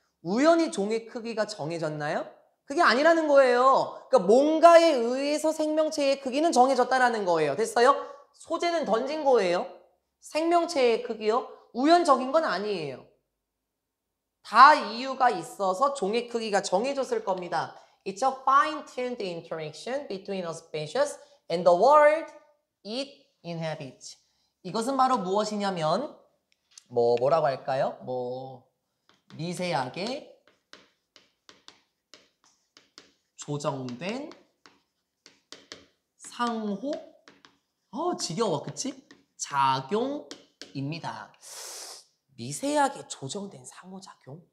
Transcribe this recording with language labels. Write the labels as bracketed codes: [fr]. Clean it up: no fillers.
[ko] 우연히 종의 크기가 정해졌나요? 그게 아니라는 거예요. 그러니까 뭔가에 의해서 생명체의 크기는 정해졌다라는 거예요. 됐어요? 소재는 던진 거예요. 생명체의 크기요? 우연적인 건 아니에요. 다 이유가 있어서 종의 크기가 정해졌을 겁니다. [en] It's a fine-tuned interaction between a species and the world it inhabits. [ko] 이것은 바로 무엇이냐면 뭐라고 할까요? 미세하게 조정된 상호 지겨워 그치? 작용입니다. 미세하게 조정된 상호작용.